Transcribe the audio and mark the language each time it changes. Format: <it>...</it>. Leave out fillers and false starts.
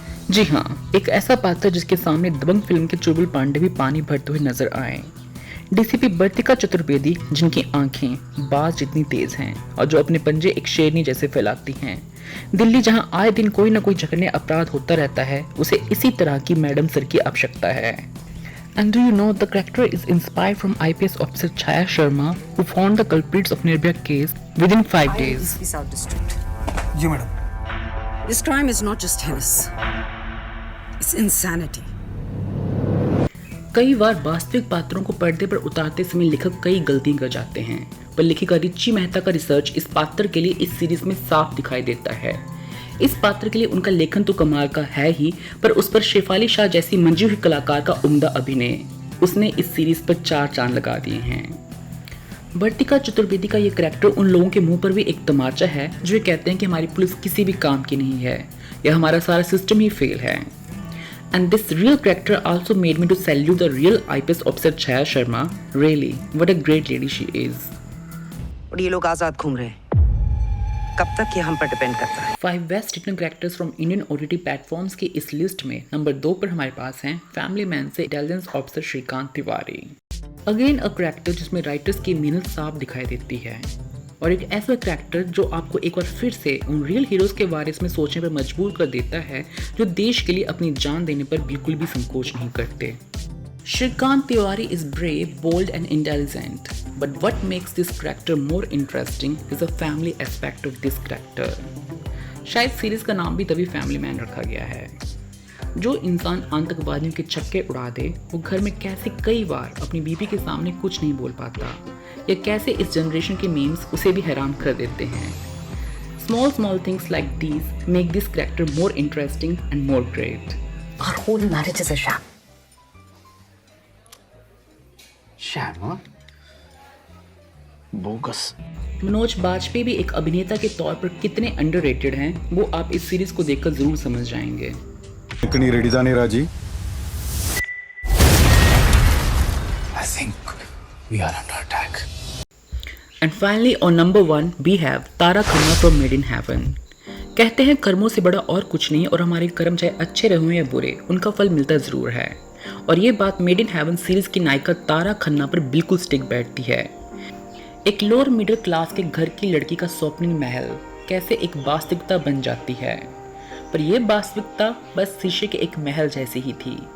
<hi>जी हाँ, एक ऐसा पात्र जिसके सामने दबंग फिल्म के चुलबुल पांडे भी पानी भरते हुए नजर आए। डीसीपी वर्तिका चतुर्वेदी, जिनकी आंखें बाज जितनी तेज हैं और जो अपने पंजे एक शेरनी जैसे फैलाती हैं। दिल्ली जहां आए दिन कोई ना कोई जघन्य अपराध होता रहता है, उसे इसी तरह की मैडम सर की आवश्यकता है।</hi> <en>And do you know the character is inspired from IPS officer Chaya Sharma, who found the culprits of Nirbhaya case within 5 days. South District.</en> <hi>Ji madam.</hi> <en>This crime is not just heinous. It's insanity.</en> <hi>कई बार वास्तविक पात्रों को पर्दे पर उतारते समय लेखक कई गलतियां कर जाते हैं, पर लेखिका रिची मेहता का रिसर्च इस पात्र के लिए इस सीरीज में साफ दिखाई देता है। इस पात्र के लिए उनका लेखन तो कमाल का है ही, पर उस पर शेफाली शाह जैसी मंजी हुई कलाकार का उम्दा अभिनय, उसने इस सीरीज पर 4 चांद लगा दिए हैं। वर्तिका चतुर्वेदी का ये करैक्टर उन लोगों के मुंह पर भी एक तमाचा है जो ये कहते हैं कि हमारी पुलिस किसी भी काम की नहीं है या हमारा सारा सिस्टम ही फेल है।</hi> <en>And this real character also made me to salute the real IPS officer Chaya Sharma. Really, what a great lady she is.</en> <hi>और ये लोग आजाद घूम रहे हैं। कब तक ये हम पर डिपेंड करता है।</hi> <en>5 best written characters from Indian OTT platforms</en> <hi>की इस लिस्ट में नंबर 2 पर हमारे पास हैं फैमिली मैन से intelligence officer Shrikant Tiwari.</hi> <en>again a character</en> <hi>जिसमें राइटर्स की मेहनत साफ दिखाई देती है और एक ऐसा कैरेक्टर जो आपको एक बार फिर से उन रियल हीरोज के बारे में सोचने पर मजबूर कर देता है जो देश के लिए अपनी जान देने पर बिल्कुल भी संकोच नहीं करते।</hi> <en>Shrikant Tiwari is brave, bold and intelligent. But what makes this character more interesting is the family aspect of this character.</en> <hi>शायद सीरीज का नाम भी तभी फैमिली मैन रखा गया है। जो इंसान आतंकवादियों के छक्के उड़ा दे वो घर में कैसे कई बार अपनी बीवी के सामने कुछ नहीं बोल पाता या कैसे इस जनरेशन के मीम्स उसे भी हैरान कर देते हैं।</hi> <en>Small things like these make this character more interesting and more great. Our whole marriage is a sham. श्यामा bogus.</en> <hi>Manoj Bajpayee भी एक अभिनेता के तौर पर कितने अंडररेटेड हैं वो आप इस सीरीज को देखकर जरूर समझ जाएंगे। इतनी रेडी जाने राजी।</hi> <en>I think we are under attack. And finally on number 1 we have Tara Khanna from Made in Heaven।</en> <hi>कहते हैं कर्मों से बड़ा और कुछ नहीं और हमारे कर्म चाहे अच्छे रहे या बुरे उनका फल मिलता जरूर है और ये बात मेड इन हेवन सीरीज की नायिका तारा खन्ना पर बिल्कुल स्टिक बैठती है। एक लोअर मिडिल क्लास के घर की लड़की का स्वप्निल महल कैसे एक वास्तविकता बन जाती है, पर यह वास्तविकता बस शीशे के एक महल जैसी ही थी।</hi>